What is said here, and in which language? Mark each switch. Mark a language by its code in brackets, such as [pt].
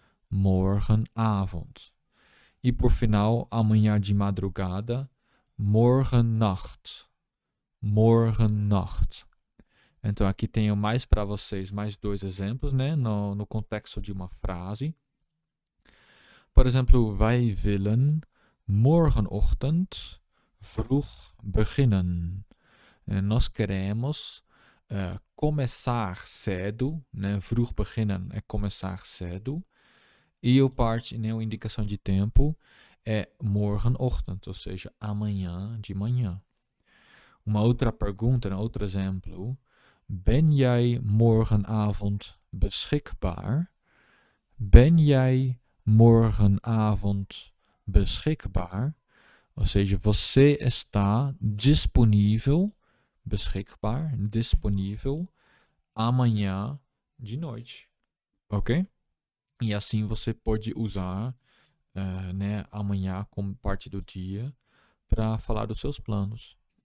[pt] Morgenavond. E por final, amanhã de madrugada, morgennacht. Morgennacht. Então aqui tenho mais para vocês, mais dois exemplos, né? No contexto de uma frase. Por exemplo, [nl] wij willen morgenochtend vroeg beginnen. [pt] Nós queremos começar cedo, né? Vroeg beginnen é começar cedo. E o parte, né, a indicação de tempo é morgenochtend, ou seja, amanhã de manhã. Uma outra pergunta, outro exemplo. [nl] Ben jij morgenavond beschikbaar? Ben jij morgenavond beschikbaar? [pt] Ou seja, você está disponível, beschikbaar, disponível, amanhã de noite. Ok? E assim você pode usar né, amanhã como parte do dia para falar dos seus planos.